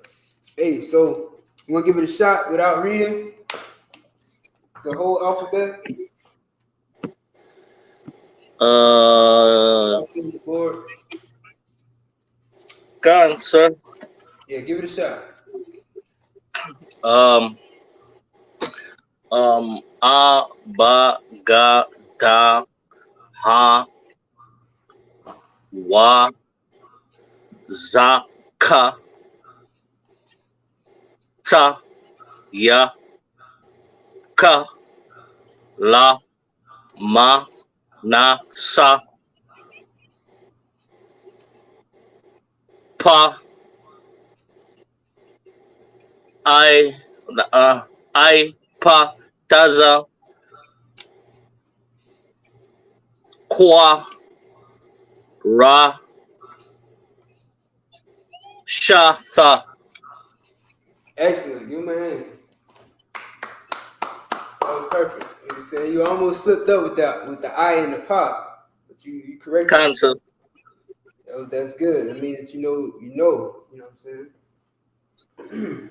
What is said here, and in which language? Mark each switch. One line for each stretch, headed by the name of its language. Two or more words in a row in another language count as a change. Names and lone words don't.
English: Hey, so you want to give it a shot without reading the whole alphabet? Y'all see the board? Gone, sir. Yeah, give it a shot.
Arabic: A, ba, ga, da, ha, wa, za, ka, ta, ya, ka, la, ma, na, sa, pa, I, pa, taza, kwa, ra, sha, tha.
English: Excellent. Give me a hand. That was perfect. You know what I'm saying? You almost slipped up with the I and the pop, but you corrected Gone, sir. yourself. That's good. That means that you know. You know what I'm saying?